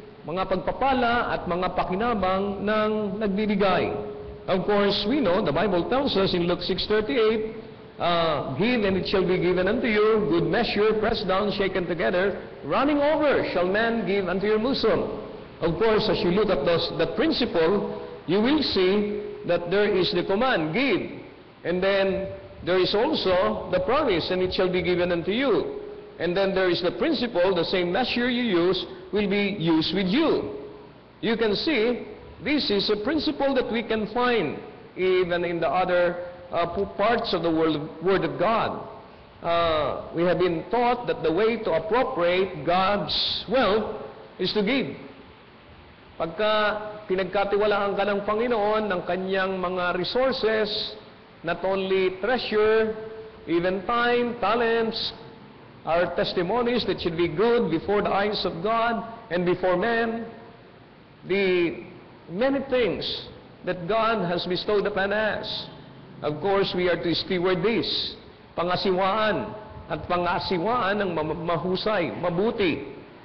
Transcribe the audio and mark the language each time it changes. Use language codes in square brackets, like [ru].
[tl] Mga pagpapala at mga pakinabang ng nagbibigay. [en] Of course, we know, the Bible tells us in Luke 6:38, give and it shall be given unto you, good measure, pressed down, shaken together, running over, shall men give unto your bosom. Of course, as you look at that principle, you will see that there is the command, give. And then there is also the promise, and it shall be given unto you. And then there is the principle, the same measure you use will be used with you. You can see, this is a principle that we can find even in the other parts of the Word of God. We have been taught that the way to appropriate God's wealth is to give. [tl] Pagka pinagkatiwalaan ka ng Panginoon ng kanyang mga resources, [en] not only treasure, even time, talents, our testimonies that should be good before the eyes of God and before men, the many things that God has bestowed upon us. Of course, we are to steward this, [tl] pangasiwaan at pangasiwaan ng mahusay, mabuti.